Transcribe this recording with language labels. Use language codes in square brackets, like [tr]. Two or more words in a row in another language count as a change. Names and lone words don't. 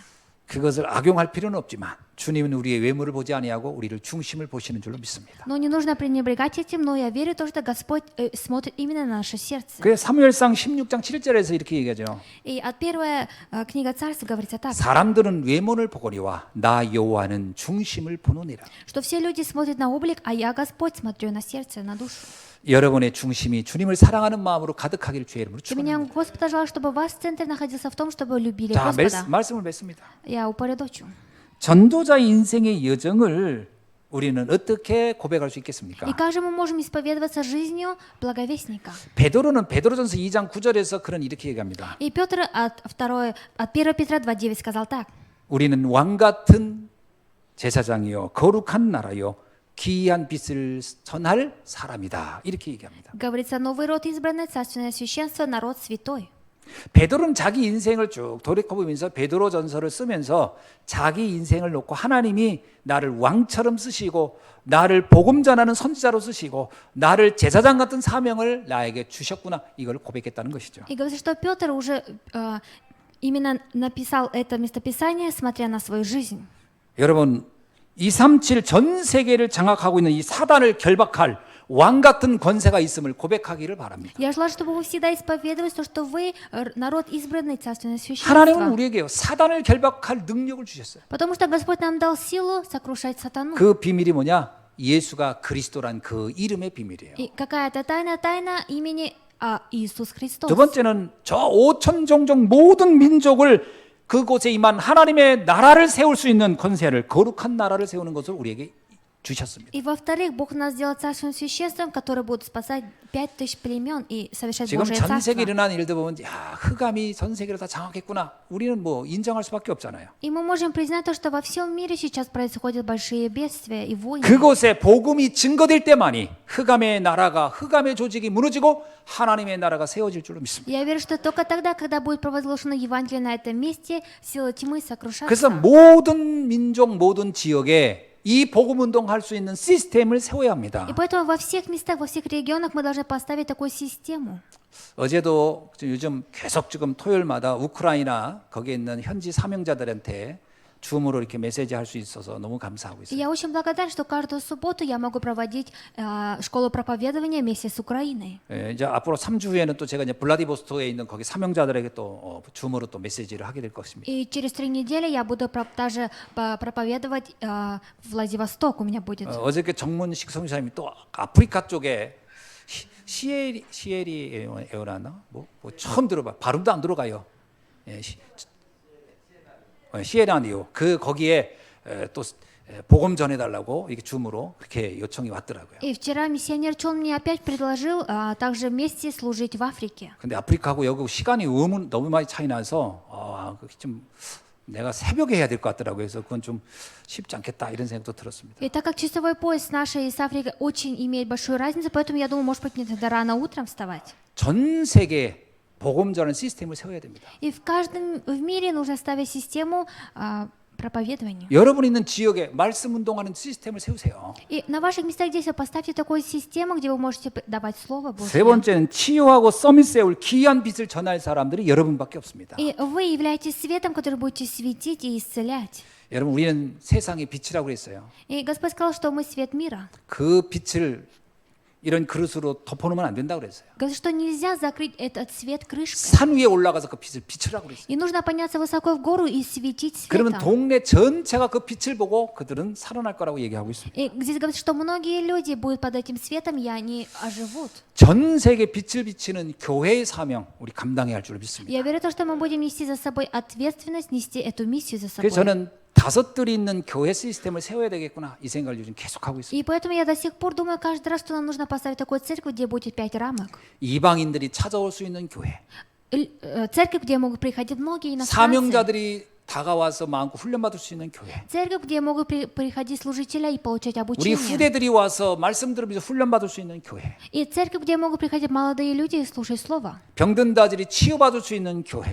[ko] 그것을 악용할 필요는 없지만 주님은 우리의 외모를 보지 아니하고 우리를 중심을 보시는 줄로 믿습니다. [ru] Но не нужно пренебрегать этим, но я верю то, что Господь смотрит именно на наше сердце. [ko] 그래서 사무엘상 16장 7절에서 이렇게 얘기하죠. [ru] И от первая книга Царств говорится так, [ko] 사람들은 외모를 보거니와 나 여호와는 중심을 보노니라. [ru] что все люди смотрят на облик, а я, Господь, смотрю на сердце, на душу. [ko] 여러분의 중심이 주님을 사랑하는 마음으로 가득하기를 주의 이름으로 [ru] Для меня [ko] 축원합니다. [ru] Господа желаю, чтобы ваш центр находился в том, чтобы вы любили [ko] 자, [ru] Господа. [ko] 말씀을 맺습니다. [ru] Я упорядочу. [ko] 전도자의 인생의 여정을 우리는 어떻게 고백할 수 있겠습니까? [ru] И как же мы можем исповедоваться жизнью благовестника? [ko] 베드로는 베드로전서 2장 9절에서 그런 이렇게 얘기합니다. [ru] И Петр от 1 Петра 2:9 сказал так. [ko] 우리는 왕 같은 제사장이요 거룩한 나라요 기이한 빛을 전할 사람이다. 이렇게 얘기합니다. [ru] Говорится, новый род избранный, царственное священство, народ святой. [ko] 베드로는 자기 인생을 쭉 돌이켜보면서 베드로전서를 쓰면서 자기 인생을 놓고 하나님이 나를 왕처럼 쓰시고 나를 복음 전하는 선지자로 쓰시고 나를 제사장 같은 사명을 나에게 주셨구나 이걸 고백했다는 것이죠. [ru] И говорится, что Петр уже именно написал это местописание, смотря на свою жизнь. [ko] 여러분 237 전 세계를 장악하고 있는 이 사단을 결박할 왕 같은 권세가 있음을 고백하기를 바랍니다. [ru] Я желаю, чтобы вы всегда исповедовали то, что вы народ избранный, царственное [ko] 하나님은 [ru] священство. [ko] 우리에게요 사단을 결박할 능력을 주셨어요. [ru] Потому что Господь нам дал силу сокрушать сатану. [ko] 그 비밀이 뭐냐? 예수가 그리스도란 그 이름의 비밀이에요. [ru] И какая-то тайна имени Иисус Христос. [ko] 두 번째는 저 5천 종족 모든 민족을 그곳에 임한 하나님의 나라를 세울 수 있는 권세를 거룩한 나라를 세우는 것을 우리에게 주셨습니다. [ru] И во-вторых, Бог нас сделал царственным священством, которые будут спасать 5000 племен и совершать [ko] 지금 [ru] Божие [ko] 전 [ru] царство. [ko] 세계에 일어난 일들 보면 야 흑암이 전 세계를 다 장악했구나. 우리는 뭐 인정할 수밖에 없잖아요. [ru] И мы можем признать то, что во всем мире сейчас происходят большие бедствия и войны. [ko] 그곳에 복음이 증거될 때만이 흑암의 나라가 흑암의 조직이 무너지고 하나님의 나라가 세워질 줄로 믿습니다. [ru] Я верю, что только тогда, когда будет провозглашено Евангелие на этом месте, сила тьмы сокрушатся. [ko] 그래서 모든 민족 모든 지역에 이 복음 운동할 수 있는 시스템을 세워야 합니다. [ru] И поэтому во всех местах, во всех регионах мы должны поставить такую систему. [ko] 어제도 요즘 계속 지금 토요일마다 우크라이나 거기에 있는 현지 사명자들한테 줌으로 이렇게 메시지 할 수 있어서 너무 감사하고 [ru] И [ko] 있어요. [ru] я очень благодарна, что каждую субботу я могу проводить школу проповедования вместе с Украиной. [ko] 예, 이제 앞으로 3주 후에는 또 제가 이제 블라디보스토크에 있는 거기 사명자들에게 또 줌으로 또 메시지를 하게 될 것입니다. [ru] И через 3 недели я буду также проповедовать в Владивосток. У меня будет. [ko] 어저께 정문식 성사님이 또 아프리카 쪽에 시에리 에어라나 뭐 처음 들어봐 발음도 안 들어가요. 예, 시에라니오 그 거기에 또 복음 전해달라고 이렇게 줌으로 그렇게 요청이 왔더라고요. [ru] И вчера миссионер Чон мне опять предложил также вместе служить в Африке. [ko] 근데 아프리카하고 여기 시간이 너무 많이 차이 나서 좀 내가 새벽에 해야 될 것 같더라고요. 그래서 그건 좀 쉽지 않겠다 이런 생각도 들었습니다. [ru] И так как часовой пояс с нашей с Африкой очень имеет большую разницу, поэтому я думаю, может быть, мне тогда рано утром вставать. [ko] 전 세계에 복음 전하는 시스템을 세워야 됩니다. [ru] И в каждом в мире нужно ставить систему проповедованию. [ko] 여러분 있는 지역에 말씀 운동하는 시스템을 세우세요. [ru] И на ваших местах здесь поставьте такую систему, где вы можете давать Слово [ko] 세 [ru] Божье. [ko] 번째는 치유하고 서밋 세울 귀한 빛을 전할 사람들이 여러분밖에 없습니다. [ru] И вы являетесь светом, который будете светить и исцелять. [ko] 여러분 우리는 세상의 빛이라고 그랬어요. [ru] И Господь сказал, что мы свет мира. [ko] 그 빛을 이런 그릇으로 덮어놓으면 안 된다고 그랬어요. [ru] Говорит, что нельзя закрыть этот свет крышкой. [ko] 산 위에 올라가서 그 빛을 비추라고 그랬어요. [ru] И нужно подняться высоко в гору и светить [ko] 그러면 [ru] светом. [ko] 동네 전체가 그 빛을 보고 그들은 살아날 거라고 얘기하고 있습니다. [ru] И здесь говорится, что многие люди будут под этим светом, и они оживут. [ko] 전 세계 빛을 비치는 교회의 사명 우리 감당해야 할 줄 믿습니다. [ru] Я верю в то, что мы будем нести за собой ответственность, нести эту миссию за собой. [ko] 그래서 저는 다섯들이 있는 교회 시스템을 세워야 되겠구나 이 생각을 요즘 계속하고 있습니다. [ru] И поэтому я до сих пор думаю каждый раз, что нам нужно поставить такую церковь, где будет 5 рамок. [ko] 이방인들이 찾아올 수 있는 교회, [ru] Церковь, где могут приходить многие иностранцы. [ko] 사명자들이 다가와서 마음껏 훈련받을 수 있는 교회, [ru] Церковь, где могут приходить служители и получать [ko] 우리 [ru] обучение. [ko] 후대들이 와서 말씀 들으면서 훈련받을 수 있는 교회, [ru] И церковь, где могут приходить молодые люди и слушать Слово. [ko] 병든자들이 치유받을 수 있는 교회,